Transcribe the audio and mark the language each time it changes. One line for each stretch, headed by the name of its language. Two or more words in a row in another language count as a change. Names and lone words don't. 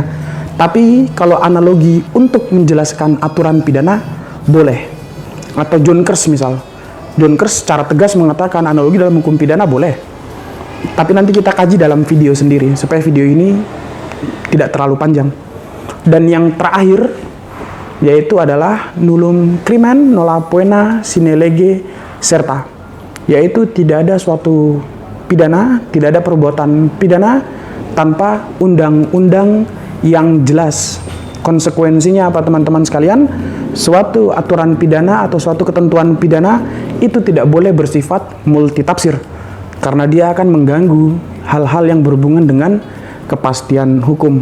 Indonesian: Tapi kalau analogi untuk menjelaskan aturan pidana, boleh. Atau John Kers misal. John Kers secara tegas mengatakan analogi dalam hukum pidana boleh. Tapi nanti kita kaji dalam video sendiri, supaya video ini tidak terlalu panjang. Dan yang terakhir, yaitu adalah
Latin: nullum crimen nolla poena sine lege serta.
Indonesian: Yaitu tidak ada suatu pidana, tidak ada perbuatan pidana tanpa undang-undang yang jelas. Konsekuensinya apa teman-teman sekalian? Suatu aturan pidana atau suatu ketentuan pidana itu tidak boleh bersifat multitafsir, karena dia akan mengganggu hal-hal yang berhubungan dengan kepastian hukum.